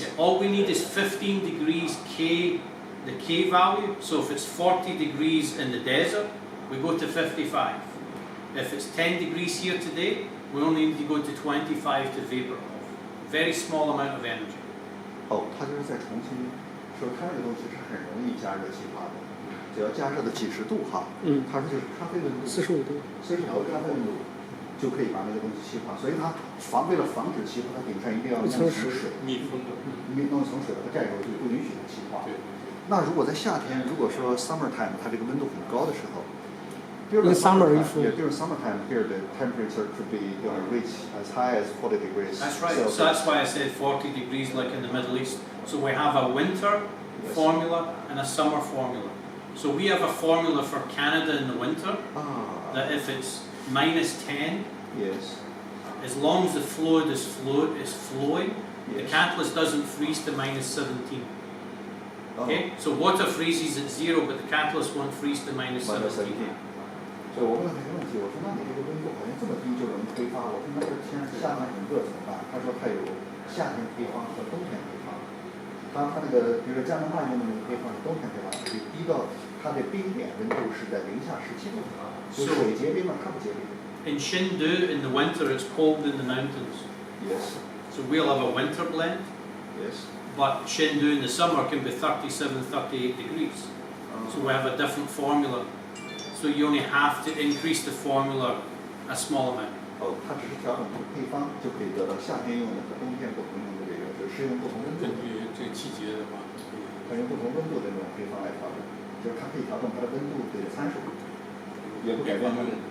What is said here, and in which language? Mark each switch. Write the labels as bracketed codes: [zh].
[en] Yeah, all we need is 15 degrees K, the K value. So if it's 40 degrees in the desert, we go to 55. If it's 10 degrees here today, we only need to go to 25 to vapor off. Very small amount of energy. [zh] 它就是在重新说，它这个东西是很容易加热气化的，只要加热的几十度哈，它就是咖啡温度 45度，45度咖啡温度就可以把那个东西气化，所以它为了防止气化，它顶上一定要弄层水，密封的，弄层水把它盖住，就不允许它气化。那如果在夏天，如果说 [en] summer time [zh] 它这个温度很高的时候。 [en] In summer, during summertime here, the temperature could be reach as high as 40 degrees. That's right. So that's why I said 40 degrees, like in the Middle East. So we have a winter formula and a summer formula. So we have a formula for Canada in the winter that if it's -10, as long as the fluid is flowing, the catalyst doesn't freeze to -17. Okay, so water freezes at 0, but the catalyst won't freeze to -17. [zh] 所以我问了他一个问题，我说那你这个温度好像这么低就容易挥发，我说那这天夏天很热怎么办？他说他有夏天配方和冬天配方。他那个比如说加拿大用的那个配方是冬天配方，就低到它的冰点温度是在-17度，就水结冰了，它不结冰。 [en] In Shenzhen, in the winter, it's cold in the mountains. Yes. So we'll have a winter blend. Yes. But Shenzhen in the summer can be 37, 38 degrees. So we have a different formula. So you only have to increase the formula a small amount. [zh] 它只是调整配方就可以得到夏天用的和冬天不同用的这个，就是适用不同温度。根据这个季节的话，它用不同温度的这种配方来调整，就是它可以调整它的温度的参数，也不改变它的。